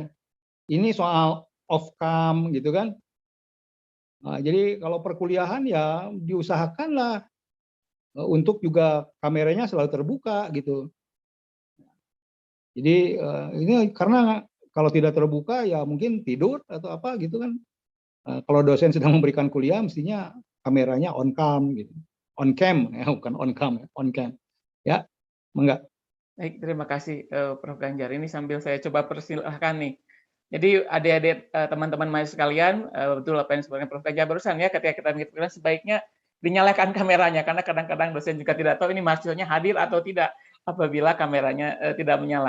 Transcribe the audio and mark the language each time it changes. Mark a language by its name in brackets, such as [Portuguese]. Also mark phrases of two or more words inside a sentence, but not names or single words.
[Indonesian] Ini soal [English] off cam [Indonesian] gitu kan. Nah, jadi kalau perkuliahan ya diusahakanlah untuk juga kameranya selalu terbuka gitu. Jadi ini karena kalau tidak terbuka ya mungkin tidur atau apa gitu kan. Kalau dosen sedang memberikan kuliah mestinya kameranya [English] on cam [Indonesian] gitu. [English] On cam [Indonesian] ya, bukan [English] on cam, on cam. [Indonesian] Ya, enggak. Baik, terima kasih Prof. Ganjar. Ini sambil saya coba persilahkan nih. Jadi adik-adik teman-teman mahasiswa sekalian, betul apa yang disebutkan Prof. Ganjar barusan ya, ketika kita mengikuti sebaiknya dinyalakan kameranya, karena kadang-kadang dosen juga tidak tahu ini mahasiswanya hadir atau tidak apabila kameranya tidak menyala.